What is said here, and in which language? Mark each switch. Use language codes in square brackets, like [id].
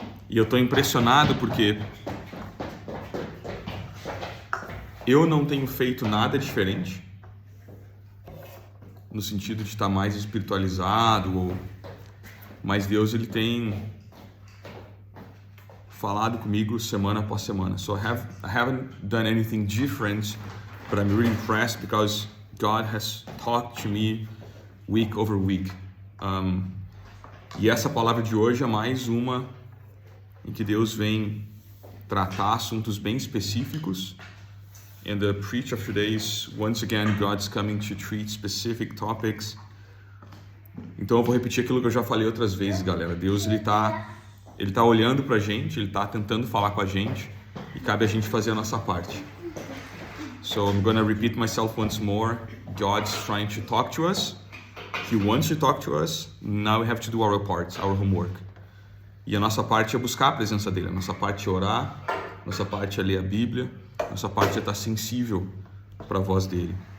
[pt] E eu estou impressionado porque eu não tenho feito nada diferente no sentido de estar mais espiritualizado, mas Deus ele tem falado comigo semana após semana. [en] So I haven't done anything different, but I'm really impressed because God has talked to me week over week. [pt] E essa palavra de hoje é mais uma em que Deus vem tratar assuntos bem específicos. [en] And the preach of today is, once again, God's coming to treat specific topics. [pt] Então eu vou repetir aquilo que eu já falei outras vezes, galera. Deus ele tá olhando pra gente, ele tá tentando falar com a gente e cabe a gente fazer a nossa parte. [en] So I'm gonna repeat myself once more. God's trying to talk to us. He wants to talk to us. Now we have to do our part, our homework. [pt] E a nossa parte é buscar a presença dele. A nossa parte é orar. Nossa parte é ler a Bíblia. Nossa parte é estar sensível para a voz dele.